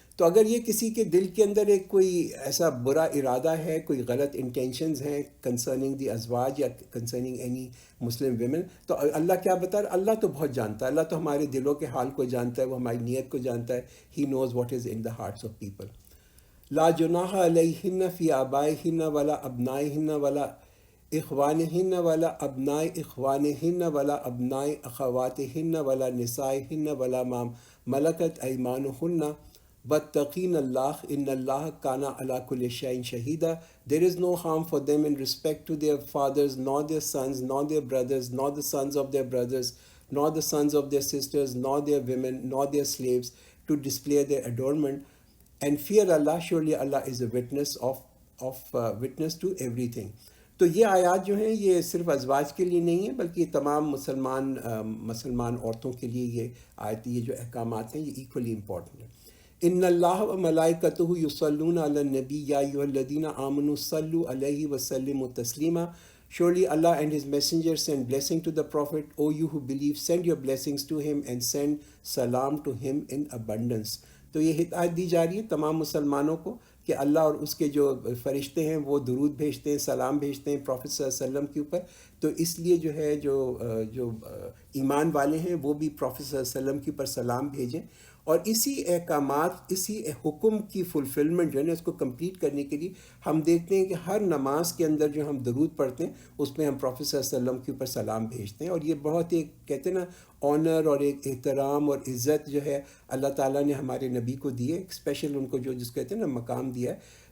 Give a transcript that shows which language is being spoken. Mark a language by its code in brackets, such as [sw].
[ur] تو اگر یہ کسی کے دل کے اندر ایک کوئی ایسا برا ارادہ ہے، کوئی غلط انٹینشنز ہیں کنسرننگ دی ازواج یا [en] concerning any Muslim women, [ur] تو اللہ کیا بتا رہا ہے؟ اللہ تو بہت جانتا ہے. اللہ تو ہمارے دلوں کے حال کو جانتا ہے، وہ ہماری نیت کو جانتا ہے. [en] He knows what is in the hearts of people. [ar] لا جناح علیہن فی آبائہن ولا ابنائہن ولا اخوانہن ولا ابناء اخوانہن ولا ابناء اخواتہن ولا نسائہن ولا ما ملکت ایمانہن واتقین اللہ ان اللہ کان علی کل شیء شہیدا. [en] There is no harm for them in respect to their fathers, nor their sons, nor their brothers, nor the sons of their brothers, nor the sons of their sisters, nor their women, nor their slaves, to display their adornment. And fear Allah, surely Allah is a witness witness to everything. [ur] تو یہ آیات جو ہیں یہ صرف ازواج کے لیے نہیں ہیں، بلکہ یہ تمام مسلمان عورتوں کے لیے یہ آیت، یہ جو احکامات ہیں یہ ایکولی امپورٹنٹ ہیں. [ar] ان اللہ و ملائکتہ یصلون علی النبی یا ایھا الذین آمنوا صلوا علیہ وسلموا تسلیما. [en] Surely Allah and His Messenger send blessing to the Prophet. O you who believe, send your blessings to him and send salam to him in abundance. [ur] تو یہ ہدایت دی جا رہی ہے تمام مسلمانوں کو کہ اللہ اور اس کے جو فرشتے ہیں وہ درود بھیجتے ہیں، سلام بھیجتے ہیں پروفیٹ صلی اللہ علیہ وسلم کے اوپر. تو اس لیے جو ہے جو ایمان والے ہیں وہ بھی پروفیٹ صلی اللہ علیہ وسلم کے اوپر سلام بھیجیں. اور اسی احکامات، اسی حکم کی فلفلمنٹ جو ہے نا اس کو کمپلیٹ کرنے کے لیے ہم دیکھتے ہیں کہ ہر نماز کے اندر جو ہم درود پڑھتے ہیں اس میں ہم پروفیٹ صلی اللہ علیہ وسلم کے اوپر سلام بھیجتے ہیں. اور یہ بہت ایک کہتے ہیں نا آنر اور ایک احترام اور عزت جو ہے اللہ تعالیٰ نے ہمارے نبی کو دی ہے، ایک اسپیشل ان کو جس کہتے ہیں نا مقام دیا ہے.